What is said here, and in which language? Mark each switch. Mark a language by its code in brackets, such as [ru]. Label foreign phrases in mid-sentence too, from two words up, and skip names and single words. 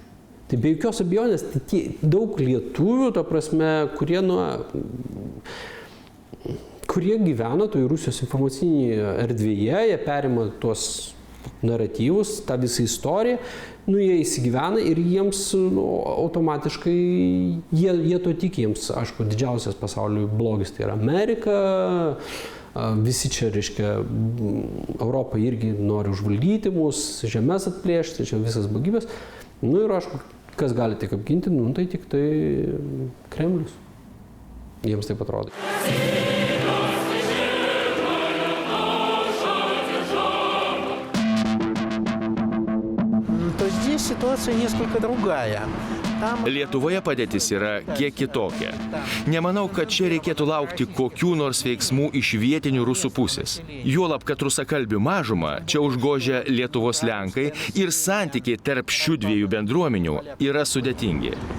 [lt] Tai be jokios abejonės, tai daug lietuvių, ta prasme, kurie gyvena toj Rusijos informacinėje erdvėje, jie perima tuos naratyvus, tą visą istoriją, jie įsigyvena ir jiems automatiškai, jie to tiki, jiems, aišku, didžiausias pasaulio blogis tai yra Amerika, visi čia, reiškia, Europą irgi nori užvaldyti mus, žemės atplėšti, čia visas blogybės. Ir aišku, kas gali tik apginti, tai tik tai Kremlius. Jiems taip atrodo. [ru] Ситуация несколько другая. [lt] Lietuvoje padėtis yra kiek kitokia. Nemanau, kad čia reikėtų laukti kokių nors veiksmų iš vietinių rusų pusės. Juolab, kad rusakalbių mažumą čia užgožia Lietuvos lenkai ir santykiai tarp šių dviejų bendruomenių yra sudėtingi.